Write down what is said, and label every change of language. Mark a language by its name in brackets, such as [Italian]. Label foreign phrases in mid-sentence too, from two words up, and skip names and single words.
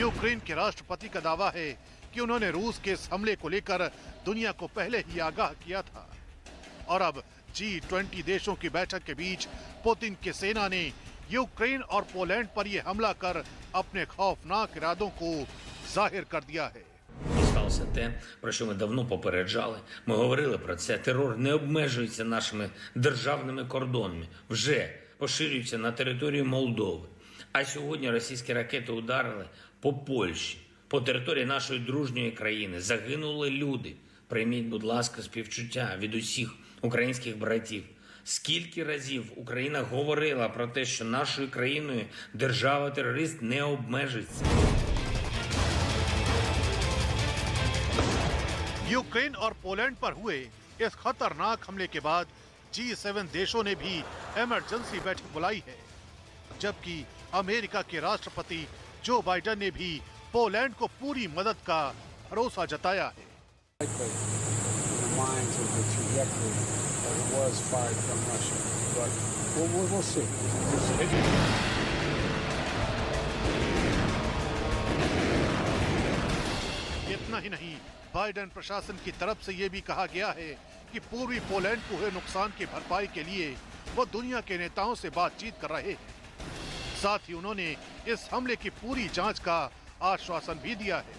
[Hindi] यूक्रेन के राष्ट्रपति का दावा है कि उन्होंने रूस के इस हमले को लेकर दुनिया को पहले ही आगाह किया था और अब G20 देशों की बैठक के बीच पुतिन की सेना ने यूक्रेन और पोलैंड पर यह हमला कर अपने खौफनाक इरादों को जाहिर कर दिया है। [Ukrainian] Сталося те, про що ми давно попереджали. Ми говорили про це. Терор не обмежується нашими державними кордонами. Вже поширюється на територію Молдови. А сьогодні російські ракети ударили по Польщі, по території нашої дружньої країни. Загинули люди. Прийміть, будь ласка, співчуття від усіх українських братів. Скільки разів Україна говорила про те, що нашою країною держава-терорист не обмежиться. [Hindi] यूक्रेन और पोलैंड पर हुए इस खतरनाक हमले के बाद G7 देशों ने भी इमरजेंसी बैठक बुलाई है, जबकि अमेरिका के राष्ट्रपति जो बाइडेन ने भी पोलैंड को पूरी मदद का भरोसा जताया है। [English] likely in the minds of the trajectory that it was fired from Russia. But we'll see. [Hindi] इतना ही नहीं, बाइडेन प्रशासन की तरफ से यह भी कहा गया है कि पूर्वी पोलैंड को हुए नुकसान की भरपाई के लिए वो दुनिया के नेताओं से बातचीत कर रहे हैं। साथ ही उन्होंने इस हमले की पूरी जांच का आश्वासन भी दिया है।